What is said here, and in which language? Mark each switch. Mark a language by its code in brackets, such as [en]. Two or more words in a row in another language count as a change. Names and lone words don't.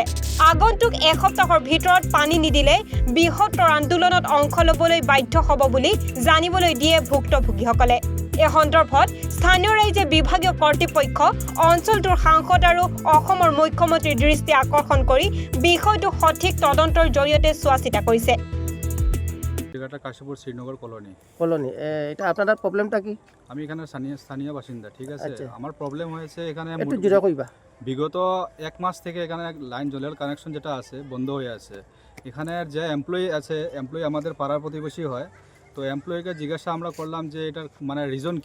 [as] আগন্তুক এসপ্তাহৰ ভিতৰত পানী নিদিলে বৃহত্তৰ আন্দোলনত অংশ ল'বলৈ বাধ্য হ'ব বুলি জানিবলৈ দিয়ে ভুক্তভোগীসকলে। এই সন্দৰ্ভত স্থানীয় ৰাইজে বিভাগীয় কৰ্তৃপক্ষ, অঞ্চলটোৰ সাংসদ আৰু অসমৰ মুখ্যমন্ত্ৰীৰ দৃষ্টি আকৰ্ষণ কৰি বিষয়টো সঠিক তদন্তৰ জৰিয়তে চোৱা-চিতা কৰিছে। [bn] কাশীপুর শ্রীনগর কলোনি এটা আপনার প্রবলেমটা কি? আমি এখানে স্থানীয় বাসিন্দা, ঠিক আছে। আমার প্রবলেম হয়েছে এখানে বিগত এক মাস থেকে এখানে লাইন জলের কানেকশন যেটা আছে বন্ধ হয়ে আছে। এখানে যে এমপ্লয়ি আছে, এমপ্লয়ি আমাদের পাড়ার প্রতিবেশী হয়, তো এমপ্লয়িকে জিজ্ঞাসা আমরা করলাম যে এটার মানে রিজন কি।